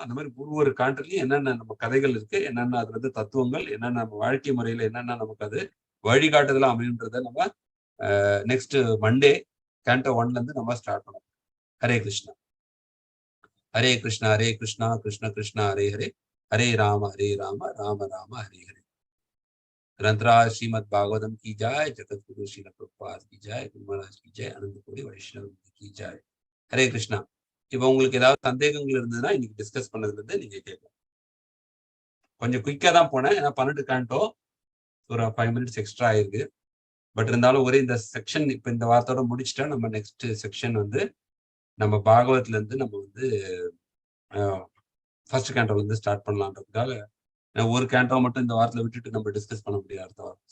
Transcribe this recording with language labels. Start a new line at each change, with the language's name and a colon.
Tamil: அந்த மாதிரி ஒரு காண்டர்லயும் என்னென்ன நம்ம கதைகள் இருக்கு, என்னென்ன அதுல இருந்து தத்துவங்கள், என்னென்ன நம்ம வாழ்க்கை முறையில என்னென்ன நமக்கு அது வழிகாட்டுதலா அமையுன்றத நம்ம நெக்ஸ்ட் மண்டே கேண்டோ 1ல இருந்து நம்ம ஸ்டார்ட் பண்ணோம்.
Sanskrit: ஹரே கிருஷ்ணா ஹரே கிருஷ்ணா ஹரே கிருஷ்ணா கிருஷ்ண கிருஷ்ணா ஹரே ஹரே ஹரே ராம ராம ராம ஹரே ஹரே.
Hindi: ग्रंथराज श्रीमद भागवतम की जाय, जगत गुरु श्रील प्रभुपाद की जाय, गुरु महाराज की जाय, अनंत कोटि वैष्णव की जाय.
Tamil: ஹரே கிருஷ்ணா. இப்போ உங்களுக்கு ஏதாவது சந்தேகங்கள் இருந்ததுன்னா இன்னைக்கு டிஸ்கஸ் பண்ணதுல இருந்து நீங்க கேட்கலாம். கொஞ்சம் குயிக்கா தான் போனேன், ஏன்னா 12 கேண்டோ ஒரு 5 மினிட்ஸ் எக்ஸ்ட்ரா ஆயிருக்கு. பட் இருந்தாலும் ஒரே இந்த செக்ஷன் இப்ப இந்த வாரத்தோட முடிச்சுட்டா நம்ம நெக்ஸ்ட் செக்ஷன் வந்து நம்ம பாகவத்ல இருந்து நம்ம வந்து ஃபர்ஸ்ட் கேண்டோல இருந்து ஸ்டார்ட் பண்ணலான்றதுக்காக ஒரு கேண்டோ மட்டும் இந்த வாரத்துல விட்டுட்டு நம்ம டிஸ்கஸ் பண்ண முடியாது அடுத்த வாரம்.